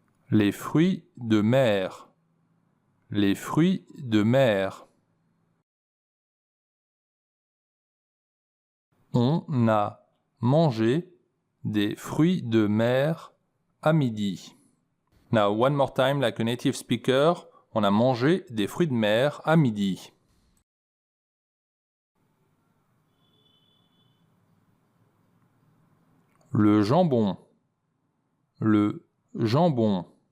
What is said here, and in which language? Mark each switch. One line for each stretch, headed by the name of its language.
French: Les fruits de mer, les fruits de mer. On a mangé des fruits de mer à midi.
English: Now, one more time, like a native speaker.
French: On a mangé des fruits de mer à midi. Le jambon. Le jambon.